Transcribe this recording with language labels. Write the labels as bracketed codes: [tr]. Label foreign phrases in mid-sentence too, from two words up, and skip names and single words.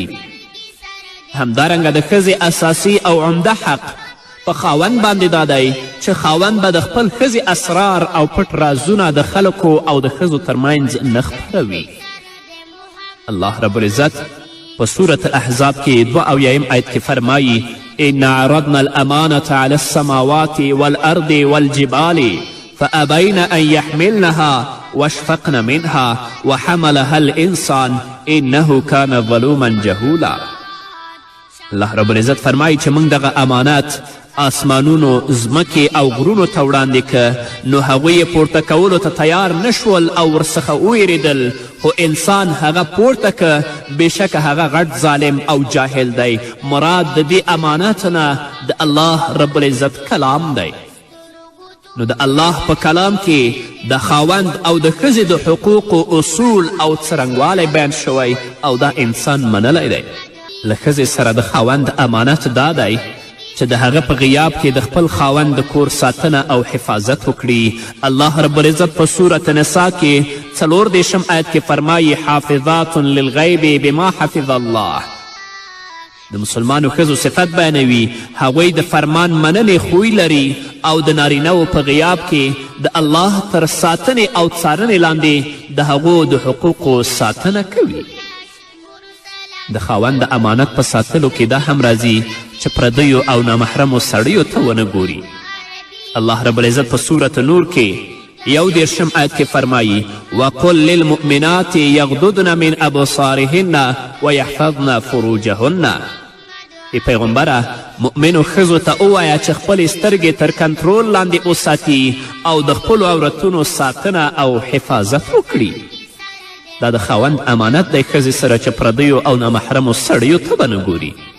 [ps] همدارنګه د ښځې اساسی او عمده حق په خاوند باندې دا دی چې خاوند به د خپل ښځې اسرار او پټ رازونه د خلکو او د ښځو ترمنځ نه خپروي. الله رب العزت په سورة الاحزاب کې 82 آیت کې فرمایي [ar] ان عرضنا الامانة على السماوات والارض والجبال فابين ان يحملنها واشفقن منها وحملها الانسان انه كان ظلوما جهولا. [ps] الله رب العزت فرمایي چې موږ دغه امانت آسمانونو ځمکې او غرونو ته وړاندې که نو هغوی یې پورته کولو ته تیار نشول او ورڅخه وویرېدل، خو انسان هغه پورته که بېشکه هغه غټ ظالم او جاهل دی. مراد د دې امانت نه د الله رب العزت کلام دی. نو د الله په کلام کې د خاوند او د ښځې د حقوقو اصول او څرنګوالی بیان شوی او دا انسان منلی دی. له ښځې سره د خاوند امانت دا دی چې د هغه په غیاب کې د خپل خاوند د کور ساتنه او حفاظت وکړي. الله رب العزت په سورة نساء کې 34 آیت کې فرمایي [ar] حافظات للغیب بما حفظ الله. [ps] د مسلمانو ښځو صفت بیانوي هغوی د فرمان مننې خوی لري او د نارینهو په غیاب کې د الله تر ساتنې او څارنې لاندې د هغو د حقوقو ساتنه کوي. د خاوند د امانت په ساتلو کې دا هم راځي چې پردیو او نامحرمو سړیو ته ونه ګوري. الله رب العزت په سورة نور کې 31 آیت کې فرمایي [ar] وقل للمؤمنات یغضضن من ابصارهن ویحفظن فروجهن. [ps] ای پیغمبره مؤمنو ښځو ته ووایه چې خپلې سترګې تر کنترول لاندې وساتي او د خپلو عورتونو ساتنه او حفاظت وکړي. دا د خاوند امانت دی ښځې سره چې پردیو او نامحرمو سړیو ته به نه ګوري.